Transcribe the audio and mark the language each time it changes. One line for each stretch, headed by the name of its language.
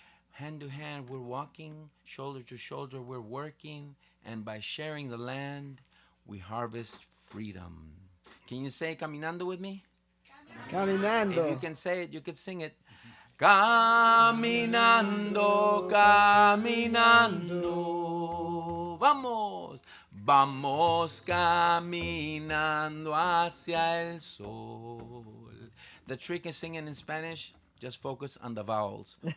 English: Hand to hand, we're walking, shoulder to shoulder, we're working, and by sharing the land, we harvest freedom. Can you say caminando with me?
Spanish: Caminando.
English: If you can say it, you could sing it.
Spanish: Caminando, caminando, vamos, vamos caminando hacia el sol.
English: The trick is singing in Spanish. Just focus on the vowels.